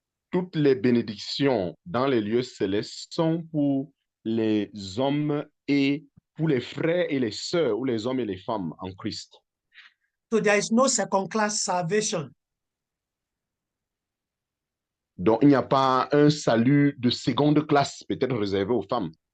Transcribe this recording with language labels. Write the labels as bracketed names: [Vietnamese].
[French] Toutes les bénédictions dans les lieux célestes sont pour les hommes et pour les frères et les sœurs, ou les hommes et les femmes en Christ. [English] So there is no second-class salvation. [French] Donc, il n'y a pas un salut de seconde classe, peut-être réservé aux femmes.